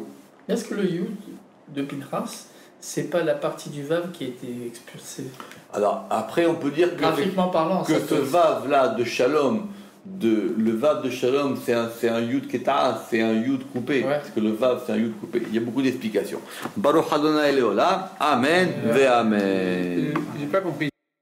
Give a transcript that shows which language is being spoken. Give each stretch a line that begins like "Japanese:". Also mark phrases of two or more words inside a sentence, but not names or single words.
French: Est-ce que le Yud de Pinchas, c'est pas la partie du Vav qui a été expulsée? Alors après, on peut dire Graphiquement parlant, que ça ce Vav là de Shalom, le Vav de Shalom, c'est un
Hebrew: יוד קטע,
French: c'est un Yud coupé. Ouais. Parce que le Vav, c'est un Yud coupé. Il y a beaucoup d'explications.
Hebrew: ברוך אדני לעולם אמן ואמן.
French: J'ai pas compris.